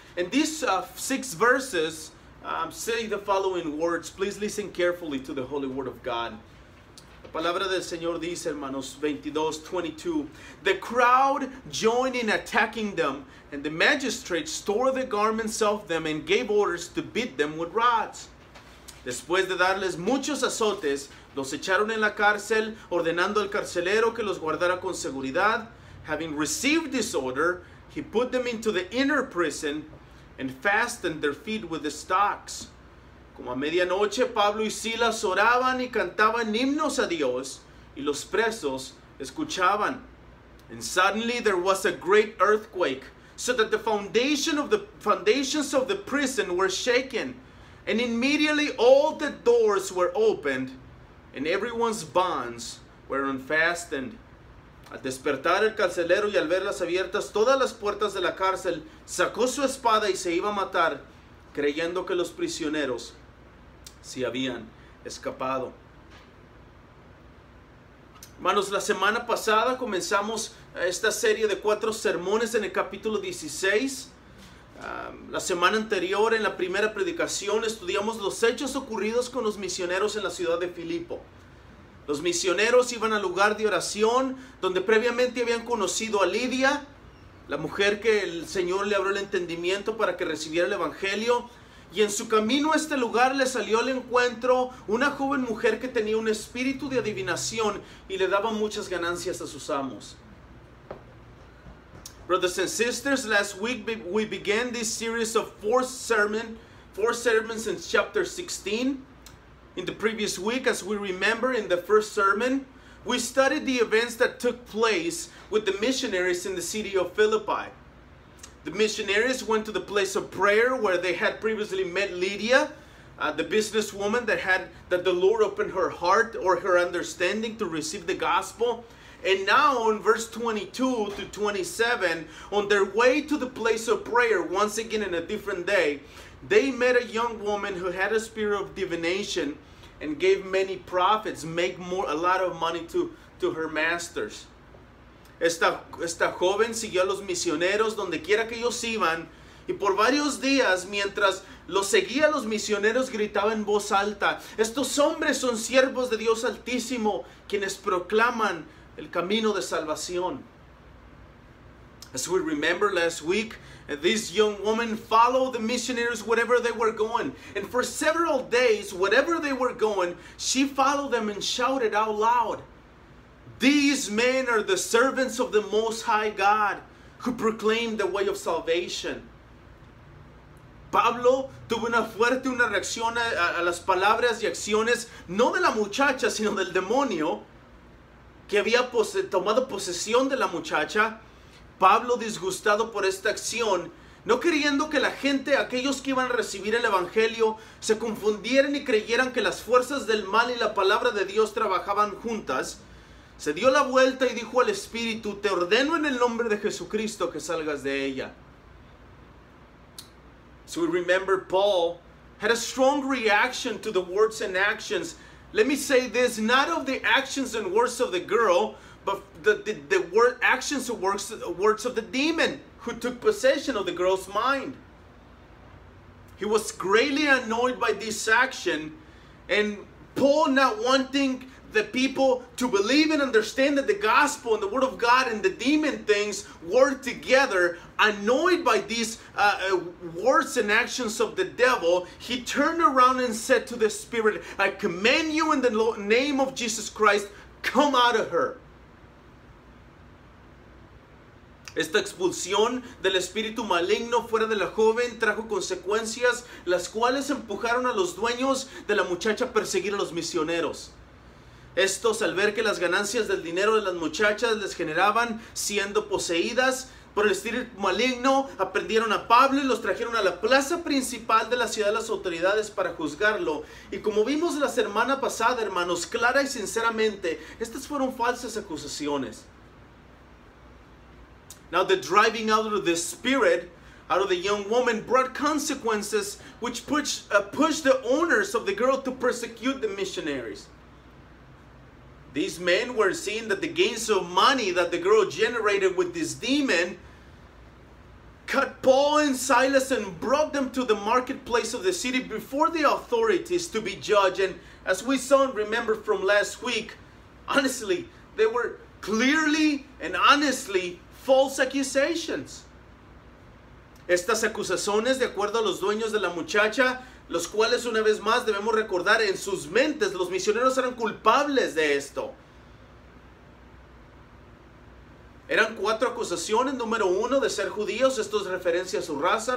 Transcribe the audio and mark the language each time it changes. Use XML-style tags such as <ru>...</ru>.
<en>And these 6 verses say the following words. Please listen carefully to the holy word of God.</en> <es>La palabra del Señor dice, hermanos, 22:22.</es> <en>The crowd joined in attacking them, and the magistrates tore the garments off them and gave orders to beat them with rods.</en> <es>Después de darles muchos azotes, los echaron en la cárcel, ordenando al carcelero que los guardara con seguridad.</es> <en>Having received this order, he put them into the inner prison and fastened their feet with the stocks.</en> <es>Como a medianoche, Pablo y Silas oraban y cantaban himnos a Dios, y los presos escuchaban.</es> <en>And suddenly there was a great earthquake, so that the foundations of the prison were shaken. And immediately all the doors were opened, and everyone's bonds were unfastened.</en> <es>Al despertar el carcelero y al verlas abiertas todas las puertas de la cárcel, sacó su espada y se iba a matar, creyendo que los prisioneros se habían escapado. Hermanos, la semana pasada comenzamos esta serie de 4 sermones en el capítulo 16. La semana anterior, en la primera predicación, estudiamos los hechos ocurridos con los misioneros en la ciudad de Filipo. Los misioneros iban al lugar de oración donde previamente habían conocido a Lidia, la mujer que el Señor le abrió el entendimiento para que recibiera el evangelio. Y en su camino a este lugar le salió al encuentro una joven mujer que tenía un espíritu de adivinación y le daba muchas ganancias a sus amos.</es> <en>Brothers and sisters, last week we began this series of 4 sermons in chapter 16. In the previous week, as we remember in the first sermon, we studied the events that took place with the missionaries in the city of Philippi. The missionaries went to the place of prayer where they had previously met Lydia, the businesswoman that the Lord opened her heart or her understanding to receive the gospel. And now in verse 22 to 27, on their way to the place of prayer, once again in a different day, they met a young woman who had a spirit of divination and gave many profits, a lot of money to her masters.</en> <es>Esta joven siguió a los misioneros donde quiera que ellos iban, y por varios días, mientras los seguía, los misioneros gritaban en voz alta: estos hombres son siervos de Dios Altísimo, quienes proclaman el camino de salvación.</es> <en>As we remember last week, this young woman followed the missionaries wherever they were going. And for several days, wherever they were going, she followed them and shouted out loud, "These men are the servants of the Most High God, who proclaim the way of salvation."</en> <es>Pablo tuvo una reacción a las palabras y acciones, no de la muchacha, sino del demonio, que había tomado posesión de la muchacha. Pablo, disgustado por esta acción, no queriendo que la gente, aquellos que iban a recibir el evangelio, se confundieran y creyeran que las fuerzas del mal y la palabra de Dios trabajaban juntas, se dio la vuelta y dijo al espíritu: te ordeno en el nombre de Jesucristo que salgas de ella.</es> <en>So we remember Paul had a strong reaction to the words and actions. Let me say this, not of the actions and words of the girl, but the actions and words of the demon who took possession of the girl's mind. He was greatly annoyed by this action, and Paul, not wanting the people to believe and understand that the gospel and the word of God and the demon things work together, annoyed by these words and actions of the devil, he turned around and said to the spirit, I command you in the name of Jesus Christ, come out of her.</en> <es>Esta expulsión del espíritu maligno fuera de la joven trajo consecuencias, las cuales empujaron a los dueños de la muchacha a perseguir a los misioneros. Estos, al ver que las ganancias del dinero de las muchachas les generaban siendo poseídas por el espíritu maligno, aprendieron a Pablo y los trajeron a la plaza principal de la ciudad de las autoridades para juzgarlo. Y como vimos la semana pasada, hermanos, clara y sinceramente, estas fueron falsas acusaciones.</es> <en>Now the driving out of the spirit, out of the young woman, brought consequences which pushed the owners of the girl to persecute the missionaries. These men were seeing that the gains of money that the girl generated with this demon cut Paul and Silas and brought them to the marketplace of the city before the authorities to be judged. And as we saw and remember from last week, honestly, they were clearly and honestly false accusations.</en> <es>Estas acusaciones, de acuerdo a los dueños de la muchacha, los cuales una vez más debemos recordar, en sus mentes los misioneros eran culpables de esto. Eran 4 acusaciones. Número 1, de ser judíos. Esto es referencia a su raza.</es>